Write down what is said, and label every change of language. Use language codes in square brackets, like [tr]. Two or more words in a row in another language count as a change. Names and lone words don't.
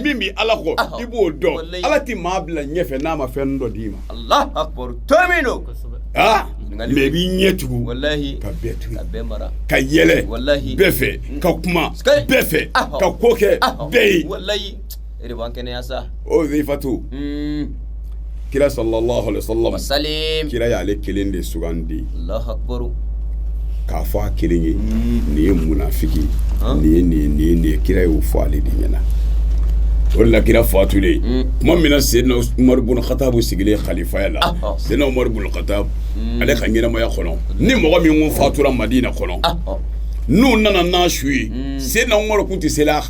[bm] min bɛ ala kɔ i b'o dɔn Wallahi. ala ti maa bila ɲɛfɛ n'a ma fɛn dɔ d'i ma [ar] الله أكبر. Tomino. [bm] ah Ɲininkali mais i b'i ɲɛ tugu Wallahi. ka bɛɛ tugu Ka bɛɛ mara. ka yɛlɛ Wallahi. bɛɛ fɛ ka kuma Skay. bɛɛ fɛ Ahɔ. ka ko kɛ bɛɛ ye Wallahi. E de b'an kɛnɛya sa. o Uzaifatu kira [ar] صلى الله عليه وسلم [bm] Wasalim. kira y'ale kelen de sugandi [ar] الله أكبر. [bm] k'a fɔ a kelen ye nin ye munafiki nin ye kira y'o fɔ ale de ɲɛna o de la kira fatulen tuma min na Seydina Umaru bun Khattab sigilen khalifaya la Seydina Umaru bun Khattab ale ka ɲɛnamaya kɔnɔ ni mɔgɔ min ko fatura Madina kɔnɔ n'u nana n'a su ye Seydina Umaru kun tɛ seli a kan